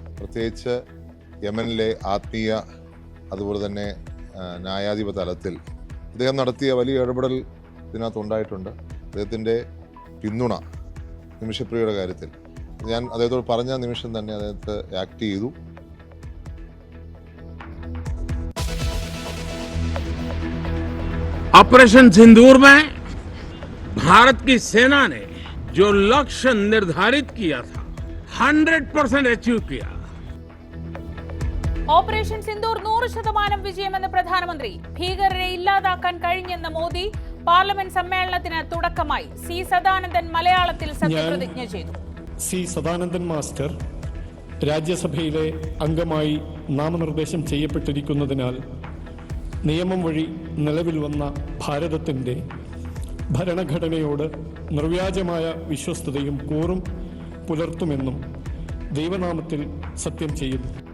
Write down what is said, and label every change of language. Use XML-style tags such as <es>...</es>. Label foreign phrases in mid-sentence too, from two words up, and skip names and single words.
<ml>പ്രത്യേകിച്ച് യമനിലെ ആത്മീയ അതുപോലെ തന്നെ ന്യായാധിപ തലത്തിൽ അദ്ദേഹം നടത്തിയ വലിയ ഇടപെടൽ ഇതിനകത്ത് ഉണ്ടായിട്ടുണ്ട്. അദ്ദേഹത്തിൻ്റെ പിന്തുണ നിമിഷപ്രിയയുടെ കാര്യത്തിൽ ഞാൻ അദ്ദേഹത്തോട് പറഞ്ഞ നിമിഷം തന്നെ അദ്ദേഹത്തെ ആക്ട് ചെയ്തു.</ml> <hi>ऑपरेशन सिंदूर में भारत की सेना ने जो लक्ष्य निर्धारित किया था 100% अचीव किया.</hi> <ml>ഓപ്പറേഷൻ സിന്ദൂർ 100% വിജയമെന്ന് പ്രധാനമന്ത്രി. ഭീകരരെ ഇല്ലാതാക്കാൻ കഴിഞ്ഞെന്ന് മോദി. പാർലമെന്റ് സമ്മേളനത്തിന് തുടക്കമായി. സി സദാനന്ദൻ മലയാളത്തിൽ സത്യപ്രതിജ്ഞ ചെയ്തു. സി സദാനന്ദൻ മാസ്റ്റർ രാജ്യസഭയിലെ അംഗമായി നാമനിർദ്ദേശം ചെയ്യപ്പെട്ടിരിക്കുന്നതിനാൽ നിയമം വഴി നിലവിൽ വന്ന ഭാരതത്തിൻ്റെ ഭരണഘടനയോട് നിർവ്യാജമായ വിശ്വസ്തതയും കൂറും പുലർത്തുമെന്നും ദൈവനാമത്തിൽ സത്യം ചെയ്യുന്നു.</ml>